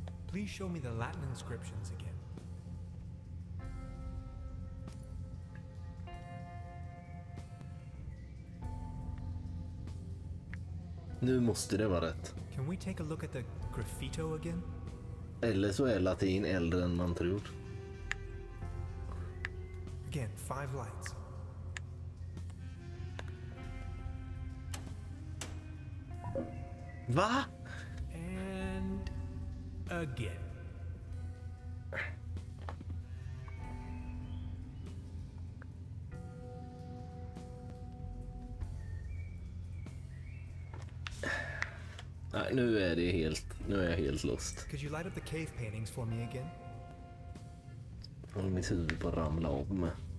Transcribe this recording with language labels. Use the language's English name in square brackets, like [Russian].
[English] Please show me the Latin inscriptions again. [Swedish] Nu måste det vara rätt. [English] Can we take a look at the graffito again? [Swedish] Eller så är latin äldre än man tror. [English] Again, 5 lights. [Swedish] Va? [English] And again. [Swedish] Nej, nu är jag helt lost. [English] Could you light up the cave paintings for me again? [Swedish] Håller mitt huvud på att ramla av med.